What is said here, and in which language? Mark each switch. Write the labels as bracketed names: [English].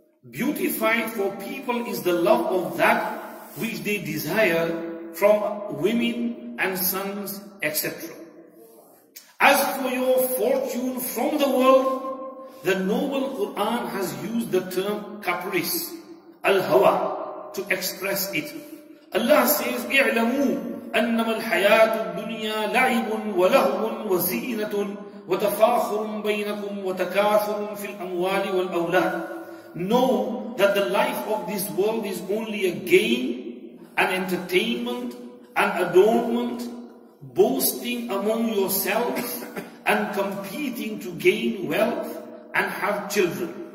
[English] Beautified for people is the love of that which they desire from women and sons, etc. As for your fortune from the world, the noble Quran has used the term caprice, al-hawa, to express it. Allah says, [Arabic] اعلموا أنما الحياة الدنيا لعب ولهو وزينة وتفاخر بينكم وتكاثر في الأموال والأولاد. [English] Know that the life of this world is only a game, an entertainment, an adornment, boasting among yourselves and competing to gain wealth and have children.